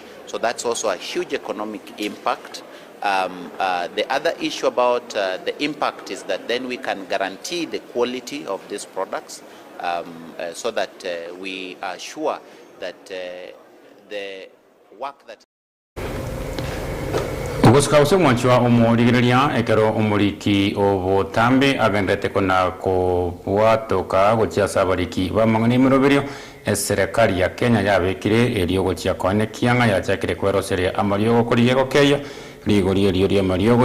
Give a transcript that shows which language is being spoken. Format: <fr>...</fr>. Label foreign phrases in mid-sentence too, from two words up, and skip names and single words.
<en>So that's also a huge economic impact. The other issue about the impact is that then we can guarantee the quality of these products, so that we are sure that the work that</en> <guz>Ugoskause mwanchwa umorigereria ekero umuriki obotambe agendete kona ko bwatoka gochia sabariki bamangani miroberio serikali ya Kenya yabekire elio gochia kone kianga yachakire kweroseria amariogo kuriye gokeya ligorie rio amariogo</guz>